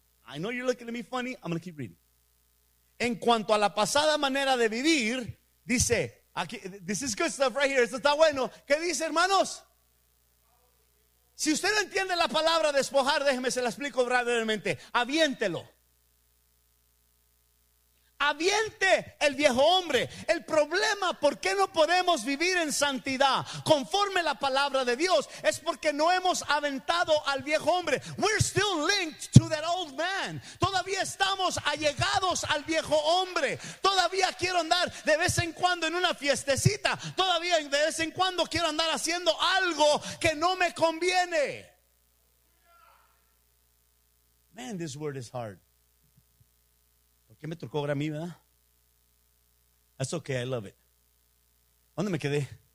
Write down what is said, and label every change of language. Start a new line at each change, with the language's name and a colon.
English: I know you're looking at me funny, I'm going to keep reading.
Spanish: En cuanto a la pasada manera de vivir, dice, aquí,
English: this is good stuff right here,
Spanish: esto está bueno. ¿Qué dice, hermanos? Si usted no entiende la palabra despojar, déjeme se la explico brevemente, aviéntelo. Aviente el viejo hombre. El problema por qué no podemos vivir en santidad conforme la palabra de Dios es porque no hemos aventado al viejo hombre.
English: We're still linked to that old man.
Spanish: Todavía estamos allegados al viejo hombre. Todavía quiero andar de vez en cuando en una fiestecita. Todavía de vez en cuando quiero andar haciendo algo que no me conviene.
English: Man, this word is hard.
Spanish: ¿Qué me tocó ahora a mí, verdad?
English: That's okay, I love it.
Spanish: ¿Dónde me quedé?